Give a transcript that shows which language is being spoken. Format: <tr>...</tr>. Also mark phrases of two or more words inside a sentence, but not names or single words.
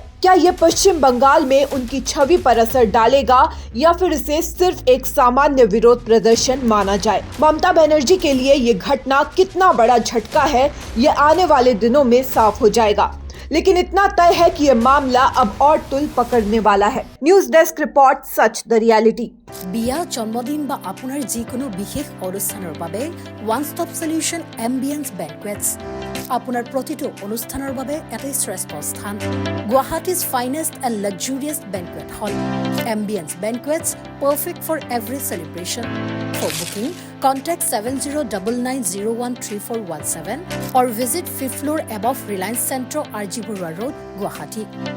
<hi>क्या ये पश्चिम बंगाल में उनकी छवि पर असर डालेगा या फिर इसे सिर्फ एक सामान्य विरोध प्रदर्शन माना जाए? ममता बनर्जी के लिए ये घटना कितना बड़ा झटका है, ये आने वाले दिनों में साफ हो जाएगा। लेकिन इतना तय है कि ये मामला अब और तुल पकड़ने वाला है। न्यूज डेस्क रिपोर्ट, सच द रियलिटी।</hi> <as>বিয়া জন্মদিন বা আপোনাৰ যিকোনো বিশেষ অনুষ্ঠানৰ বাবে</as> <en>one stop solution</en> <as>এম্বিয়েন্স বেংকুৱেটছ আপোনাৰ প্ৰতিটো অনুষ্ঠানৰ বাবে এটাই শ্ৰেষ্ঠ স্থান।</as> <en>Guwahati's finest and luxurious banquet hall Ambience Banquets, perfect for every celebration. for booking contact 7099013417 or visit 5th floor above Reliance Centro, RG Burwa Road, Guwahati.</en>